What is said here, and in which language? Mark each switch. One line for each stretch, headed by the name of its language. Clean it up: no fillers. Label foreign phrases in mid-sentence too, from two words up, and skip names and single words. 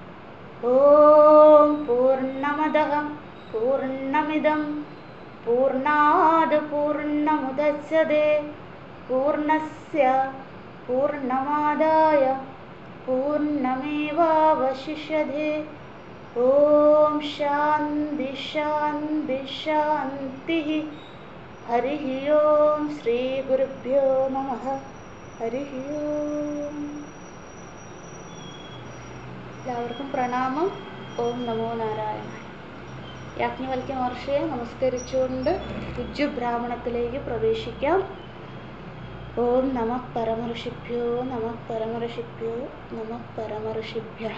Sanskrit: ॐ पूर्णमदः पूर्णमिदं पूर्णाद् पूर्णमुदच्यते पूर्णस्य पूर्णमादाय पूर्णमेवावशिष्यते। ॐ शान्ति शान्ति शान्तिः। हरिः ॐ श्रीगुरुभ्यो नमः। हरिः ॐ.
Malayalam: എല്ലാവർക്കും പ്രണാമം.
Sanskrit: ഓം നമോ നാരായണ.
Malayalam: യാജ്ഞവൽക്യ മഹർഷിയെ നമസ്കരിച്ചുകൊണ്ട് ഉജ്ജു ബ്രാഹ്മണത്തിലേക്ക് പ്രവേശിക്കാം.
Sanskrit: ഓം നമഃ പരമഋഷിഭ്യോ നമഃ പരമഋഷിഭ്യോ നമഃ പരമഋഷിഭ്യഃ.